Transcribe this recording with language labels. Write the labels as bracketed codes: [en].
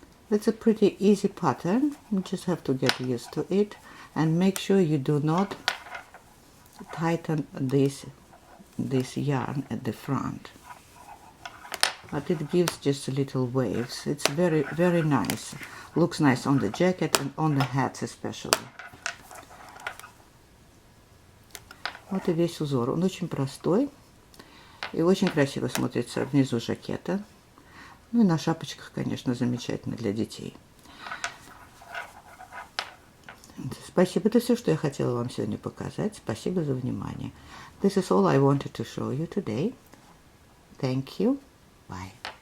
[en] It's a pretty easy pattern. You just have to get used to it and make sure you do not tighten this yarn at the front. But it gives just little waves. It's very, very nice. Looks nice on the jacket and on the hats especially. [ru] Вот и весь узор. Он очень простой и очень красиво смотрится внизу жакета. Ну и на шапочках, конечно, замечательно для детей. Спасибо. Это все, что я хотела вам сегодня показать. Спасибо за внимание. [en] This is all I wanted to show you today. Thank you. Bye.